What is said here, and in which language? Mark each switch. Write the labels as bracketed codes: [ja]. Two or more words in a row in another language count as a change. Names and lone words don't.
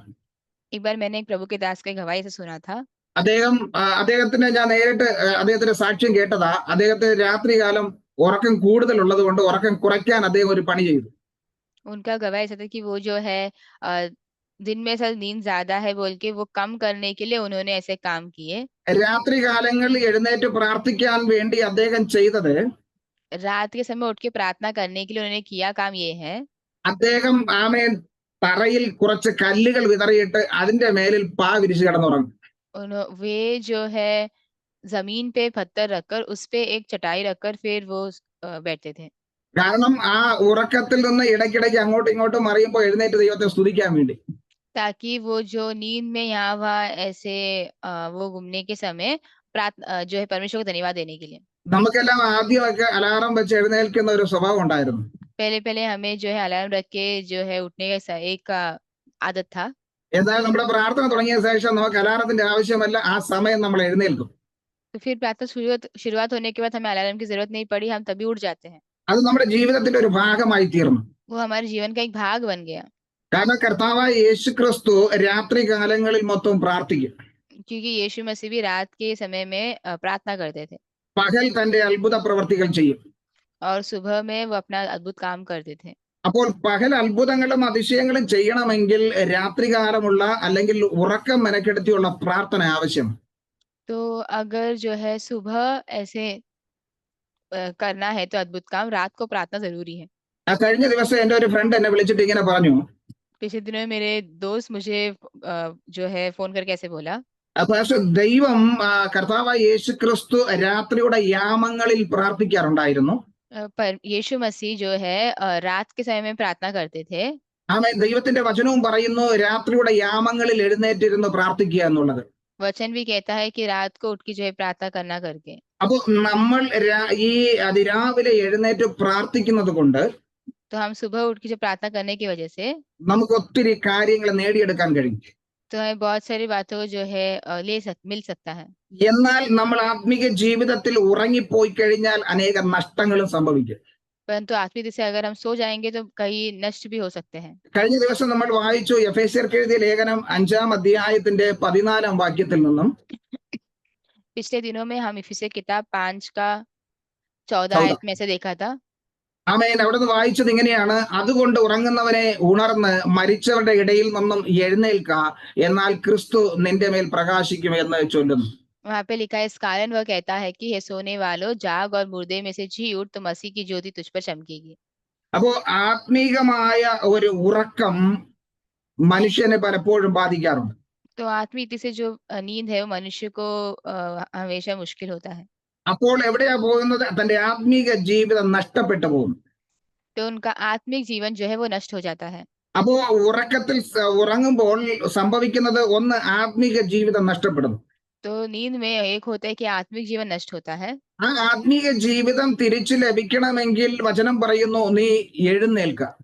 [hi] एक बार मैंने एक प्रभु के दास के गवाही से सुना था। [ml] അദ്ദേഹത്തിന് ഞാൻ നേരിട്ട് അദ്ദേഹത്തിന്റെ സാക്ഷ്യം കേട്ടതാ. അദ്ദേഹത്തിന് രാത്രികാലം ഉറക്കം കൂടുതലുള്ളത് കൊണ്ട് ഉറക്കം കുറയ്ക്കാൻ അദ്ദേഹം ഒരു പണി ചെയ്തു. [hi] उनका गवाही ऐसा था कि वो जो है दिन में सर नींद ज्यादा है बोल के वो कम करने के लिए उन्होंने ऐसे काम किए। [ml] രാത്രി കാലങ്ങളിൽ എഴുന്നേറ്റ് പ്രാർത്ഥിക്കാൻ വേണ്ടി അദ്ദേഹം ചെയ്തത്, [hi] रात के समय उठ के प्रार्थना करने के लिए उन्होंने किया काम ये है, [ml] അദ്ദേഹം തറയിൽ കുറച്ച് കല്ലുകൾ വിതറിയിട്ട് അതിന്റെ മേലിൽ പാ വിരിച്ച് കിടന്നുറങ്ങും. [hi] वे जो है जमीन पे पत्थर रखकर उस पे एक चटाई रखकर फिर वो बैठते थे। [ml] കാരണം ആ ഉറക്കത്തിൽ നിന്ന് ഇടയ്ക്കിടയ്ക്ക് അങ്ങോട്ടും ഇങ്ങോട്ടും മറിയുമ്പോൾ എഴുന്നേറ്റ് ദൈവത്തെ സ്തുതിക്കാൻ വേണ്ടി. [hi] ताकि वो जो नींद में यहाँ वहाँ ऐसे वो घूमने के समय जो है परमेश्वर को धन्यवाद देने के लिए। [ml] നമുക്കെല്ലാം ആദ്യമൊക്കെ അലാറം വെച്ച് എഴുന്നേൽക്കുന്ന ഒരു സ്വഭാവം ഉണ്ടായിരുന്നു. [hi] पहले पहले हमें जो है अलार्म रख के जो है उठने का एक आदत था। [ml] എന്നാൽ നമ്മുടെ പ്രാർത്ഥന തുടങ്ങിയ ശേഷം നമുക്ക് അലാറത്തിന്റെ ആവശ്യമല്ല, ആ സമയം നമ്മൾ എഴുന്നേൽക്കും. [hi] तो फिर प्रातः शुरुआत होने के बाद हमें अलार्म की जरूरत नहीं पड़ी, हम तभी उठ जाते हैं। [ml] അത് നമ്മുടെ ജീവിതത്തിന്റെ ഒരു ഭാഗമായി തീർന്നു. [hi] वो हमारे जीवन का एक भाग बन गया, [ml] കാരണം കർത്താവായ യേശു ക്രിസ്തു രാത്രി കാലങ്ങളിൽ മൊത്തം പ്രാർത്ഥിക്കും. [hi] क्योंकि यीशु मसीह भी रात के समय में प्रार्थना करते थे [ml] പകൽ തന്റെ അത്ഭുത പ്രവർത്തികൾ ചെയ്യും. [hi] और सुबह में वो अपना अद्भुत काम करते थे। [ml] അപ്പോൾ പകൽ അത്ഭുതങ്ങളും അതിശയങ്ങളും ചെയ്യണമെങ്കിൽ രാത്രികാലമുള്ള അല്ലെങ്കിൽ ഉറക്കം മെനക്കെടുത്തിയുള്ള പ്രാർത്ഥന ആവശ്യം. [hi] तो अगर जो है सुबह ऐसे करना है तो अद्भुत काम, रात को प्रार्थना जरूरी है। [ml] കഴിഞ്ഞ ദിവസം എൻ്റെ ഒരു ഫ്രണ്ട് എന്നെ വിളിച്ചിട്ട് ഇങ്ങനെ പറഞ്ഞു, [hi] पिछले दिनों में मेरे दोस्त मुझे जो है फोन करके ऐसे बोला, [ml] പക്ഷെ ദൈവം കർത്താവായ യേശു ക്രിസ്തു രാത്രിയുടെ യാമങ്ങളിൽ പ്രാർത്ഥിക്കാറുണ്ടായിരുന്നു. [hi] पर यीशु मसीह जो है रात के समय में प्रार्थना करते थे। [ml] ആമേൻ. ദൈവത്തിന്റെ വചനവും പറയുന്നു രാത്രിയുടെ യാമങ്ങളിൽ എഴുന്നേറ്റിരുന്ന് പ്രാർത്ഥിക്കുക എന്നുള്ളത്. [hi] वचन भी कहता है कि रात को उठ के जो है प्रार्थना करना करके। [ml] അപ്പൊ നമ്മൾ ഈ അതിരാവിലെ എഴുന്നേറ്റ് പ്രാർത്ഥിക്കുന്നത് കൊണ്ട് [hi] तो हम सुबह उठ के जो प्रार्थना करने की वजह से [ml] നമുക്ക് ഒത്തിരി കാര്യങ്ങൾ നേടിയെടുക്കാൻ കഴിയും. [hi] तो हमें बहुत सारी बातों को जो है मिल सकता है। [ml] എന്നാൽ നമ്മൾ ആത്മീക ജീവിതത്തിൽ ഉറങ്ങിപ്പോയി കഴിഞ്ഞാൽ അനേക നഷ്ടങ്ങളും സംഭവിക്കും. [hi] परंतु आत्मिक दिशा अगर हम सो जाएंगे तो कई नष्ट भी हो सकते हैं। [ml] കഴിഞ്ഞ ദിവസം നമ്മൾ വായിച്ചു എഫേസ്യർക്ക് എഴുതിയ ലേഖനം 5-ാം അധ്യായത്തിന്റെ 14-ാം വാക്യത്തിൽ നിന്നും. [hi] पिछले दिनों में हम इफिसियों किताब 5 का 14 आयत में ऐसे देखा था। [ml] ആമേൻ. അവിടെ നിന്ന് വായിച്ചത് ഇങ്ങനെയാണ്, അതുകൊണ്ട് ഉറങ്ങുന്നവനെ ഉണർന്ന് മരിച്ചവരുടെ ഇടയിൽ നിന്നും എഴുന്നേൽക്ക, എന്നാൽ ക്രിസ്തു നിന്റെ മേൽ പ്രകാശിക്കും എന്ന് ചൊല്ലുന്നു. [hi] वहां पे लिखा है, इस कारण वह कहता है कि हे सोने वालों जाग और मुर्दे में से जी उठ, तो मसीह की ज्योति तुझ पर चमकेगी। [ml] അപ്പോ ആത്മീകമായ ഒരു ഉറക്കം മനുഷ്യനെ പലപ്പോഴും ബാധിക്കാറുണ്ട്. [hi] तो आत्मिक रीति से जो नींद है वो मनुष्य को हमेशा मुश्किल होता है। [ml] അപ്പോൾ എവിടെയാ പോകുന്നത്? തന്റെ ആത്മീക ജീവിതം നഷ്ടപ്പെട്ടു പോകും. [hi] तो उनका आत्मिक जीवन जो है वो नष्ट हो जाता है। [ml] അപ്പോ ഉറക്കത്തിൽ ഉറങ്ങുമ്പോൾ സംഭവിക്കുന്നത് ഒന്ന്, ആത്മീക ജീവിതം നഷ്ടപ്പെടുന്നു. [hi] तो नींद में एक होता है कि आत्मिक जीवन नष्ट होता है। [ml] ആ ആത്മീക ജീവിതം തിരിച്ചു ലഭിക്കണമെങ്കിൽ വചനം പറയുന്നു നീ എഴുന്നേൽക്ക.